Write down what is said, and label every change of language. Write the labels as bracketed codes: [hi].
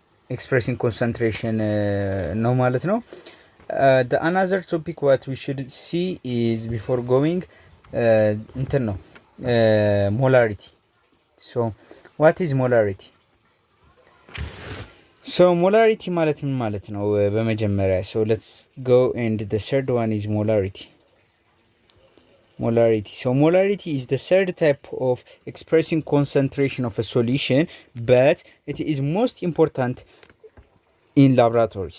[en] ኤክስፕሬሲንግ ኮንሰንትሬሽን [am] ነው ማለት ነው። [en] the another topic what we should see is before going ነው molarity. so what is molarity? [am] ሶ ሞላሪቲ ማለት ምን ማለት ነው? በመጀመሪያ [en] ሶ ሌትስ ጎ ኤንድ the third one is molarity. So molarity is the third type of expressing concentration of a solution, but it is most important in laboratory.